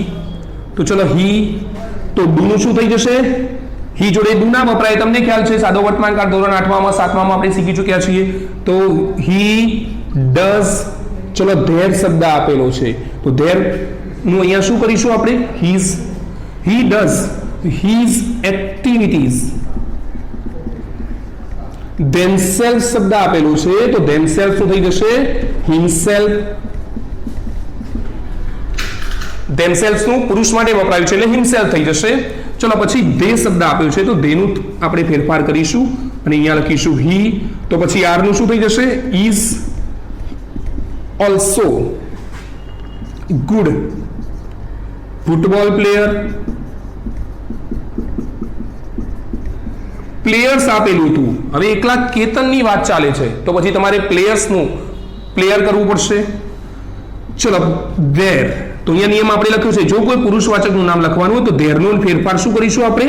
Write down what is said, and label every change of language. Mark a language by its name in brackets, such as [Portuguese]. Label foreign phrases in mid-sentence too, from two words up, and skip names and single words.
[Gujarati] તો ચલો હી. તો ડુ નું શું થઈ જશે? હી જોડે ડુ ના વપરાય, તમને ખ્યાલ છે સાદો વર્તમાનકાળ ધોરણ 8માં 7માં આપણે શીખી ચૂક્યા છીએ. તો [English] he does. [Gujarati] ચલો ધેર શબ્દ આપેલો છે તો ધેર નું અહીંયા શું કરીશું આપણે? [English] His. He does his activities. [Gujarati] themselves શબ્દ આપેલું છે તો themselves શું થઈ જશે? himself. themselves નું પુરુષ માટે વપરાયું છે એટલે himself થઈ જશે. ચલો પછી they શબ્દ આપ્યો છે તો theyનું આપણે ફેરફાર કરીશું અને અહીંયા લખીશું he. તો પછી are નું શું થઈ જશે? [English] is also good football player. [Gujarati] પ્લેયર્સ આપેલું હતું, હવે એકલા કેતનની વાત ચાલે છે તો પછી તમારે પ્લેયર્સનું પ્લેયર કરવું પડશે. ચલો ધેર, તો અહીંયા નિયમ આપણે લખ્યું છે જો કોઈ પુરુષવાચકનું નામ લખવાનું હોય તો ધેરનો ફેરફાર શું કરીશું આપણે?